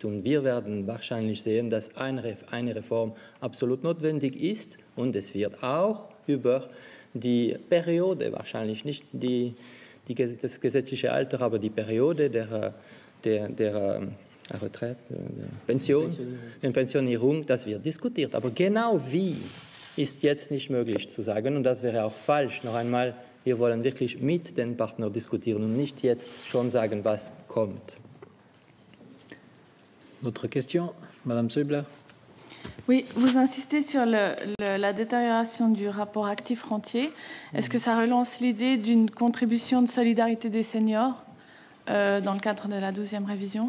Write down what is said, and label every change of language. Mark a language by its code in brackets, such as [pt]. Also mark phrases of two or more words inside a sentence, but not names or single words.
[de] Und wir werden wahrscheinlich sehen, dass eine Reform absolut notwendig ist und es wird auch über die Periode, wahrscheinlich nicht das gesetzliche Alter, aber die Periode der Retraite, der Pensionierung, das wird diskutiert. Aber genau wie ist jetzt nicht möglich zu sagen und das wäre auch falsch. Noch einmal, wir wollen wirklich mit den Partnern diskutieren und nicht jetzt schon sagen, was kommt. [fr] Autre question, Madame Zöbler. Oui, vous insistez sur la détérioration du rapport actif-rentier. Est-ce que ça relance l'idée d'une contribution de solidarité des seniors dans le cadre de la 12e révision?